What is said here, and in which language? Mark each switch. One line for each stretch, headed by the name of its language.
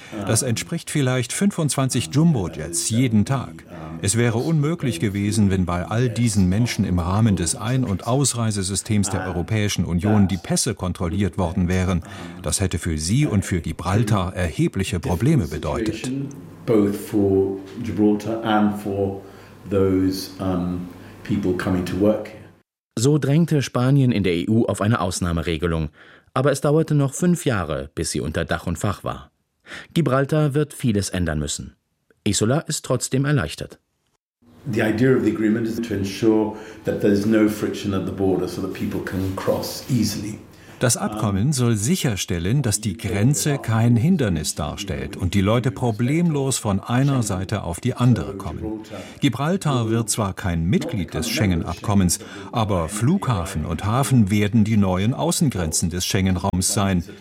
German: Das entspricht vielleicht 25 Jumbo-Jets jeden Tag. Es wäre unmöglich gewesen, wenn bei all diesen Menschen im Rahmen des Ein- und Ausreisesystems der Europäischen Union die Pässe kontrolliert worden wären. Das hätte für Sie und für Gibraltar erhebliche Probleme bedeutet.
English: Both for Gibraltar and for those people coming to work.
German: So drängte Spanien in der EU auf eine Ausnahmeregelung. Aber es dauerte noch 5 Jahre, bis sie unter Dach und Fach war. Gibraltar wird vieles ändern müssen. Isola ist trotzdem erleichtert.
English: The idea of the agreement is to ensure that there is no friction at the border so that people can cross easily.
German: Das Abkommen soll sicherstellen, dass die Grenze kein Hindernis darstellt und die Leute problemlos von einer Seite auf die andere kommen. Gibraltar wird zwar kein Mitglied des Schengen-Abkommens, aber Flughafen und Hafen werden die neuen Außengrenzen des Schengen-Raums sein.